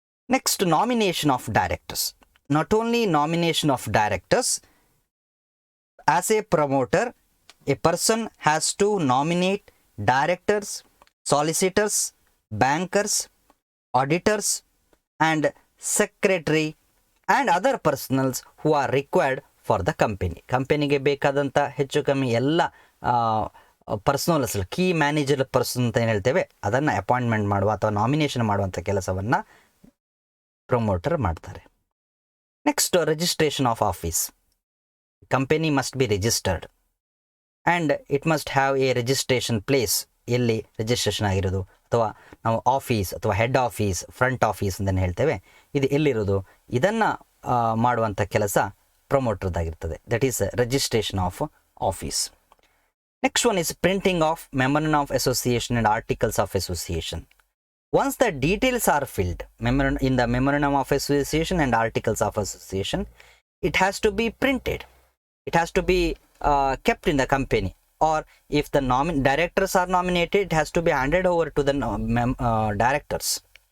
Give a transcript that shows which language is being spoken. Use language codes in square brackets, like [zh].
[en] Next, nomination of directors. Not only nomination of directors, as a promoter, a person has to nominate directors, solicitors, bankers, auditors, and secretary and other personnels who are required for the company. [kn] ಕಂಪನಿಗೆ ಬೇಕಾದಂಥ ಹೆಚ್ಚು ಕಮ್ಮಿ ಎಲ್ಲ personals, key manager person ಅಂತ ಏನು ಹೇಳ್ತೇವೆ, ಅದನ್ನು appointment ಮಾಡುವ ಅಥವಾ ನಾಮಿನೇಷನ್ ಮಾಡುವಂಥ ಕೆಲಸವನ್ನು ಪ್ರಮೋಟರ್ ಮಾಡ್ತಾರೆ. [en] Next, registration of office. Company must be registered and it must have a registration place. [kn] ಎಲ್ಲಿ ರಿಜಿಸ್ಟ್ರೇಷನ್ ಆಗಿರೋದು, ಅಥವಾ ನಾವು ಆಫೀಸ್ ಅಥವಾ ಹೆಡ್ ಆಫೀಸ್, ಫ್ರಂಟ್ ಆಫೀಸ್ ಅಂತಲೇ ಹೇಳ್ತೇವೆ, ಇದು ಎಲ್ಲಿರೋದು, ಇದನ್ನು ಮಾಡುವಂಥ ಕೆಲಸ ಪ್ರಮೋಟರ್ದಾಗಿರ್ತದೆ. [en] That is registration of office. Next one is printing of memorandum of association and articles of association. Once the details are filled in the memorandum of association and articles of association, it has to be printed. It has to be kept in the company, or if the directors are nominated, it has to be handed over to the directors.